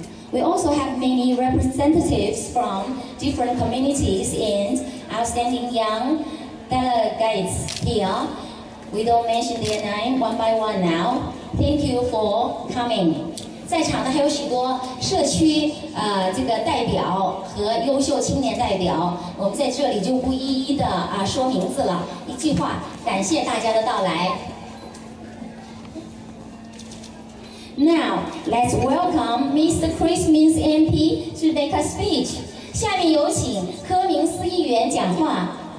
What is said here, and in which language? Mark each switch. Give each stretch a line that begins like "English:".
English: We also have many representatives from different communities and outstanding young delegates here. We don't mention their name one by one now. Thank you for coming.
Chinese: 在场的还有许多社区这个代表和优秀青年代表，我们在这里就不一一的说名字了。一句话，感谢大家的到来。
English: Now, let's welcome Mr. Chris Minns MP to make a speech.
Chinese: 下面有请柯明斯议员讲话。